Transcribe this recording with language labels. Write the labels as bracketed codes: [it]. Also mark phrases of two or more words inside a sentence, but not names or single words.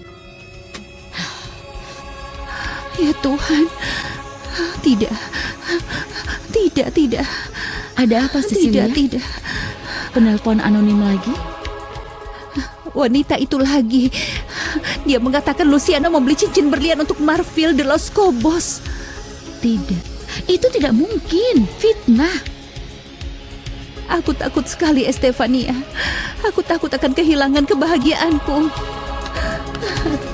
[id] Ya Tuhan. Tidak. Ada apa Cecilia? Tidak. Penelpon anonim lagi? Wanita itu lagi. Dia mengatakan Luciano membeli cincin berlian untuk Marvil de los Cobos. Tidak, itu tidak mungkin. Fitnah. Aku takut sekali, Estefania. Aku takut akan kehilangan kebahagiaanku.